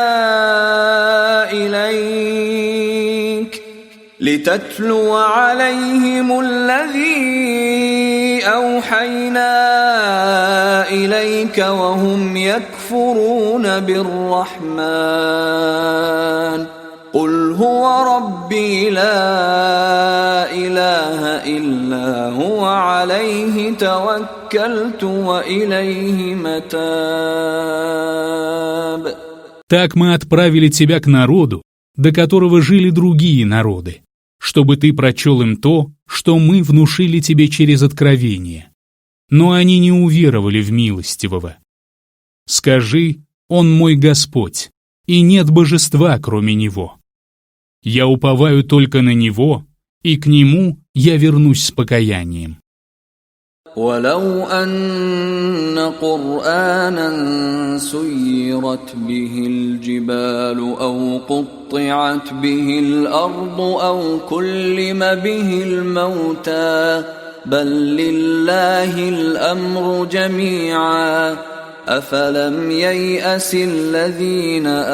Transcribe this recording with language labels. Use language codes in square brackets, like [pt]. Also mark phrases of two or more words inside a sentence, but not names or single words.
[ar] إليك وهم يكفرون بالرحمن قل هو ربي لا إله إلا هو عليه توكلت وإليه متاب. [ru] Так мы отправили тебя к народу, до которого жили другие народы, чтобы ты прочел им то, что мы внушили тебе через откровение. Но они не уверовали в милостивого. Скажи: Он мой Господь, и нет божества, кроме Него. Я уповаю только на Него, и к Нему я вернусь с покаянием. [ar] ولو أن قرآنا سيرت به الجبال أو قطعت به الأرض أو كلم به الموتى بل لله الأمر جميعا أفلم ييأس الذين